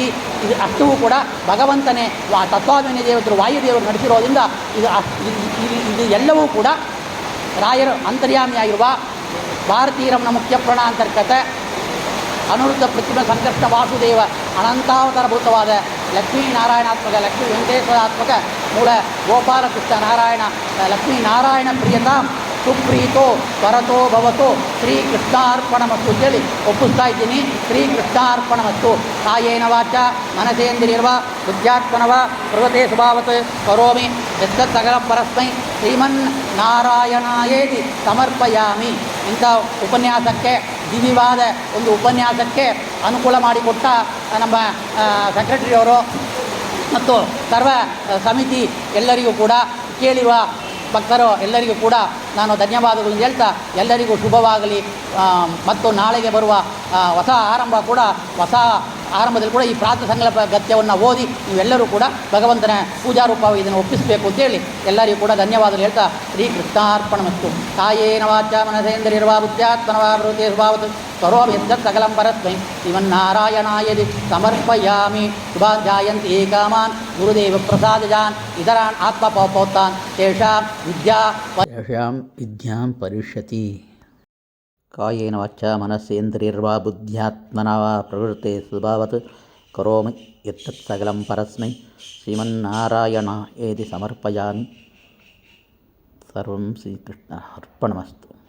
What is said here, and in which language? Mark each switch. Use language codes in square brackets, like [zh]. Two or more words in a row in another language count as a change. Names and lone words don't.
[kn] ಇದು ಅಷ್ಟೂ ಕೂಡ ಭಗವಂತನೇ ತತ್ವಾಭಿಮಾನಿ ದೇವತರು ವಾಯುದೇವರು ನಡೆಸಿರೋದ್ರಿಂದ ಇದು ಎಲ್ಲವೂ ಕೂಡ ರಾಯರು ಅಂತರ್ಯಾಮಿಯಾಗಿರುವ ಭಾರತೀಯರಮಣ ಮುಖ್ಯ ಪ್ರಾಣಾಂತರ್ಗತ ಅನುರುದ್ಧ ಪ್ರತಿಮ ಸಂಕಷ್ಟ ವಾಸುದೇವ ಅನಂತಾವತಾರಭೂತವಾದ ಲಕ್ಷ್ಮೀನಾರಾಯಣಾತ್ಮಕ, ಲಕ್ಷ್ಮೀ ವೆಂಕಟೇಶ್ವರಾತ್ಮಕ ಮೂಲ ಗೋಪಾಲಕೃಷ್ಣ ನಾರಾಯಣ ಲಕ್ಷ್ಮೀನಾರಾಯಣ [sa] ಪ್ರಿಯತಾಂ ಸುಪ್ರೀತೋ ವರತೋ ಭವತೋ ಶ್ರೀಕೃಷ್ಣಾರ್ಪಣಮಸ್ತು [kn] ಅಂತೇಳಿ ಒಪ್ಪಿಸ್ತಾ ಇದ್ದೀನಿ. [sa] ಶ್ರೀಕೃಷ್ಣಾರ್ಪಣಮಸ್ತು. ಕಾಯೇನ ವಾಚ ಮನಸೇಂದ್ರಿಯರ್ವ ಬುದ್ಧ್ಯಾತ್ಮನವ ಪ್ರವೃತೆ ಸ್ವಭಾವತ್ ಕರೋಮಿ ಯತ್ತತ್ ಸಕಲಂ ಪರಸ್ಮೈ ಶ್ರೀಮನ್ನಾರಾಯಣಾಯೇತಿ ಸಮರ್ಪಯಾಮಿ. [kn] ಇಂಥ ಉಪನ್ಯಾಸಕ್ಕೆ, ದಿವ್ಯವಾದ ಒಂದು ಉಪನ್ಯಾಸಕ್ಕೆ ಅನುಕೂಲ ಮಾಡಿಕೊಟ್ಟ ನಮ್ಮ ಸೆಕ್ರೆಟರಿಯವರು ಮತ್ತು ಸರ್ವ ಸಮಿತಿ ಎಲ್ಲರಿಗೂ ಕೂಡ, ಕೇಳಿರುವ ಭಕ್ತರು ಎಲ್ಲರಿಗೂ ಕೂಡ ನಾನು ಧನ್ಯವಾದಗಳನ್ನು ಹೇಳ್ತಾ ಎಲ್ಲರಿಗೂ ಶುಭವಾಗಲಿ. ಮತ್ತು ನಾಳೆಗೆ ಬರುವ ಹೊಸ ಆರಂಭ ಕೂಡ, ಹೊಸ ಆರಂಭದಲ್ಲಿ ಕೂಡ ಈ ಪ್ರಾತಃ ಸಂಕಲ್ಪ ಗತ್ಯವನ್ನು ಓದಿ ನೀವೆಲ್ಲರೂ ಕೂಡ ಭಗವಂತನ ಪೂಜಾರೂಪವಾಗಿ ಇದನ್ನು ಒಪ್ಪಿಸಬೇಕು ಅಂತೇಳಿ ಎಲ್ಲರಿಗೂ ಕೂಡ ಧನ್ಯವಾದಗಳು ಹೇಳ್ತಾ ಶ್ರೀಕೃಷ್ಣಾರ್ಪಣಮಸ್ತು. [sa] ಕಾಯೇನ ವಾಚ ಮನಸೇಂದ್ರಿಯರ್ವಾ ಬುದ್ಧ್ಯಾತ್ಮನವಾ ಪ್ರವೃತೆ ಸ್ವಭಾವತ್ ಕರೋಮಿ ಯತ್ತತ್ ಸಕಲಂ ಪರಸ್ಮೈ ಶ್ರೀಮನ್ನಾರಾಯಣಾಯೇತಿ ಸಮರ್ಪಯಾಮಿ. ಶುಭಾನ್ ಜಾಯಂತಿ ಏಕಾಮಾನ್ ಗುರುದೇವ ಪ್ರಸಾದಜಾನ್ ಇತರಾನ್ ಆತ್ಮಪೌತಾನ್ ತೇಷಾಂ ವಿದ್ಯಾಂ ಪರಿಷ್ಯತಿ. ಕಾಯೇನ ವಾಚ ಮನಸ್ಸೇಂದ್ರಿಯರ್ವಾ ಬುದ್ಧ್ಯಾತ್ಮನಾ ವಾ ಪ್ರವೃತ್ತೆ ಸ್ವಭಾವತ್ ಕರೋಮಿ ಯತ್ತತ್ ಸಕಲಂ ಪರಸ್ಮೈ ಶ್ರೀಮನ್ನಾರಾಯಣಾಯೇತಿ ಸಮರ್ಪಯಾಮಿ. ಸರ್ವಂ ಶ್ರೀಕೃಷ್ಣ ಅರ್ಪಣಮಸ್ತು.